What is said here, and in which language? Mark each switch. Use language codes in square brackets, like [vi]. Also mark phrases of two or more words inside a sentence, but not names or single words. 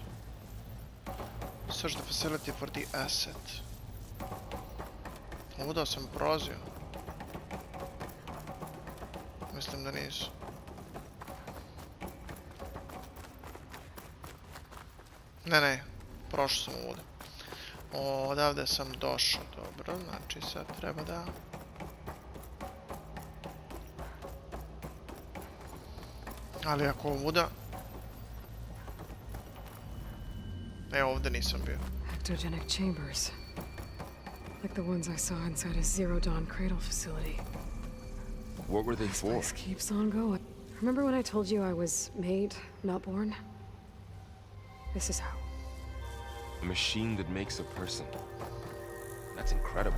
[en] Search the facility for the asset. [hr] Ovuda sam prolazio. Mislim da nisu. Ne, prošao sam ovdje. Odavde sam došao, dobro, znači sad treba da... Ali ako ovuda... Ovdje nisam bio. [en] Ectogenic chambers. like the ones I saw inside a Zero Dawn cradle facility. What were they This for? place keeps on going. Remember when I told you I was made, not born? This is how. A machine that makes a person. That's incredible.